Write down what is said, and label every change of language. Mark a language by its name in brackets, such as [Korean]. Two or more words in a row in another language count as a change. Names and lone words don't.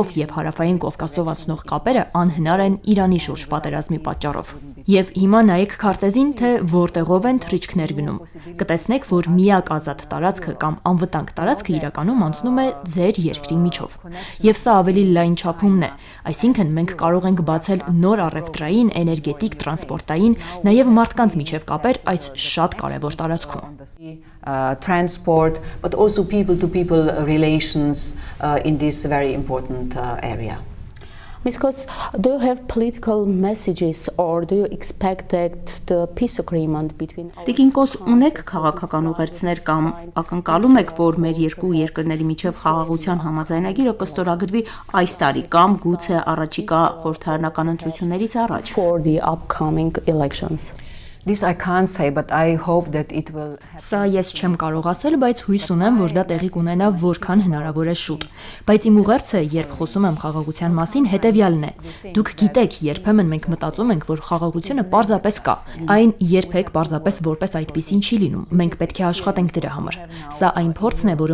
[Armenian] եւ հարավային Կովկասով անցնող կապերը անհնար են Իրանի շուրջ պատերազմի պատճառով։ Եվ հիմա նայեք քարտեզին, թե որտեղով են թռիչքներ գնում։ Կտեսնեք, որ միակ ազատ տարածքը կամ անվտանգ տարածքը իրականում անցնում է ձեր երկրի միջով։ Եվ սա ավելի լայն չափումն է, այսինքն մենք կարող ենք բացել նոր առևտրային, էներգետիկ, տրանսպորտային, նաև մարդկանց միջև կապեր այս շատ կարևոր տարածքում։ [English] Transport, but also people-to-people relations in this very important area. Ms. Kos, do you have political messages or do you expect that the peace agreement between [Armenian] Տիկին Կոս, ունեք քաղաքական ուղերձներ կամ ակնկալում եք, որ մեր երկու երկրների միջև խաղաղության համաձայնագիրը կստորագրվի այս տարի կամ գուցե առաջիկա խորհրդարանական ընտրություններից առաջ? [English] For the upcoming elections? This I can't say, but I hope that it will happen. [Armenian] Սա ես չեմ կարող ասել, բայց հույս ունեմ, որ դա տեղի կունենա որքան հնարավոր է շուտ։ Բայց իմ ուղերձը, երբ խոսում եմ խաղաղության մասին, հետևյալն է։ Դուք գիտեք, երբեմն մենք մտածում ենք, որ խաղաղությունը պարզապես կա։ Այն երբեք պարզապես որպես այդպեսին չի լինում։ Մենք պետք է աշխատենք դրա համար։ Սա այն փորձն է, որը